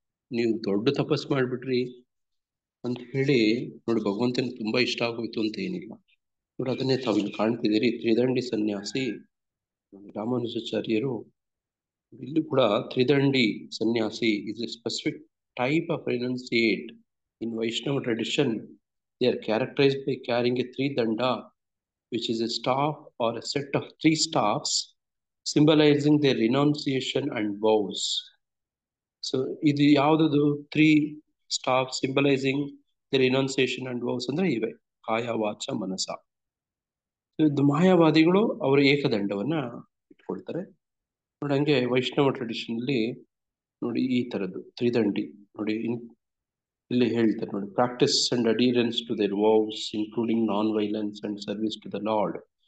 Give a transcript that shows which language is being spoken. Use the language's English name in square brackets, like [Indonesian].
[Kannada] ನೀವು ದೊಡ್ಡ ತಪಸ್ಸು ಮಾಡ್ಬಿಟ್ರಿ ಅಂತ ಹೇಳಿ ನೋಡಿ ಭಗವಂತನ ತುಂಬಾ ಇಷ್ಟ ಆಗೋಯ್ತು ಅಂತ ಏನಿಲ್ಲ. ನೋಡಿ, ಅದನ್ನೇ ತಾವಿಲ್ಲಿ ಕಾಣ್ತಿದ್ದೀರಿ. ತ್ರಿದಂಡಿ ಸನ್ಯಾಸಿ ರಾಮಾನುಜಾಚಾರ್ಯರು ಇಲ್ಲಿ ಕೂಡ ತ್ರಿದಂಡಿ ಸನ್ಯಾಸಿ [English] is a specific type of renunciate. In Vaishnava tradition, they are characterized by carrying a tridanda, which is a staff or a set of 3 staffs symbolizing their renunciation and vows. So, [Kannada] ಇದು ಯಾವುದದು? [English] 3 staffs symbolizing their renunciation and vows [Kannada] ಅಂದ್ರೆ ಇವೆ: ಕಾಯ ವಾಚ ಮನಸ. ಇದು ಮಾಯಾವಾದಿಗಳು ಅವರ ಏಕದಂಡವನ್ನ ಇಟ್ಕೊಳ್ತಾರೆ. ನೋಡಿ, ಹಂಗೆ ವೈಷ್ಣವ ಟ್ರೆಡಿಷನ್ ಅಲ್ಲಿ ನೋಡಿ ಈ ತರದ್ದು ತ್ರಿದಂಡಿ ನೋಡಿ ಇಲ್ಲಿ ಹೇಳ್ತಾರೆ. [English] ನೋಡಿ, practice and adherence to their vows including non violence and service to the lord.